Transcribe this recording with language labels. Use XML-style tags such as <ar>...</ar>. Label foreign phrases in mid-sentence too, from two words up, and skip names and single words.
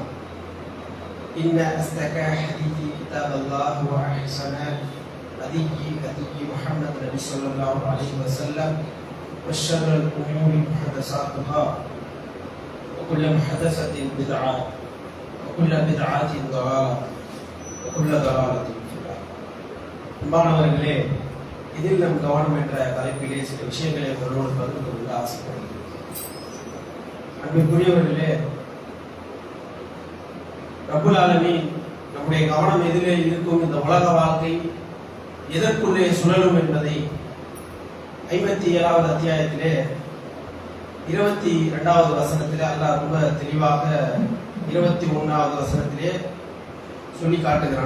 <ar>إن أصدق الحديث كتاب الله وأحسن هدي محمد النبي صلى الله عليه وسلم وشر الأمور محدثاتها وكل محدثة بدعة وكل بدعة ضلالة وكل ضلالة في النار.</ar> <ta>அன்பானவர்களே, இதில் நம் கவனம் என்ற தலைப்பிலே சில விஷயங்களை உங்களோடு பகிர்ந்து கொள்ள ஆசைப்படுகிறேன். அன்பிற்குரியவர்களே,</ta> <ar>رب العالمين</ar> <ta>நம்முடைய கவனம் எதிலே இருக்கும், இந்த உலக வாழ்க்கை எதற்குள்ளே சுழலும் என்பதை 57வது அத்தியாயத்திலே 22வது வசனத்திலே அல்லாஹ் ரொம்ப தெளிவாக 21வது வசனத்திலே சொல்லி காட்டுகிறான்.</ta>